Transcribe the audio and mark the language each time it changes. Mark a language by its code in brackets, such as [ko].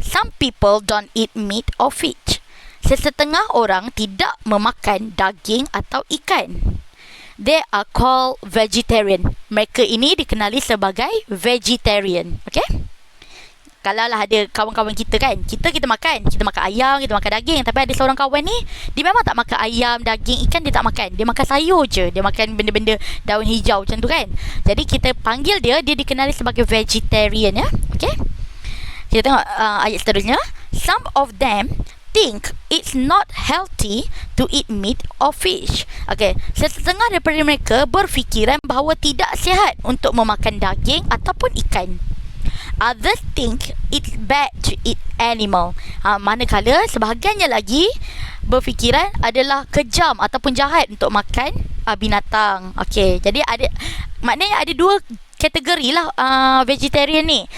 [en] Some people don't eat meat or fish. [ms] Sesetengah orang tidak memakan daging atau ikan. [en] They are called vegetarian. [ms] Mereka ini dikenali sebagai vegetarian. Okay? Kalau lah ada kawan-kawan kita kan, kita makan ayam, kita makan daging. Tapi ada seorang kawan ni, dia memang tak makan ayam, daging, ikan. Dia tak makan. Dia makan sayur je. Dia makan benda-benda daun hijau macam tu kan. Jadi kita panggil dia dikenali sebagai vegetarian ya. Okay? Kita tengok ayat seterusnya. [en] Some of them think it's not healthy to eat meat or fish. [ms] Okay, setengah daripada mereka berfikiran bahawa tidak sihat untuk memakan daging ataupun ikan. [en] Others think it's bad to eat animal. [ms] Manakala sebahagiannya lagi berfikiran adalah kejam ataupun jahat untuk makan binatang. Okay, jadi maknanya ada dua kategori lah vegetarian ni.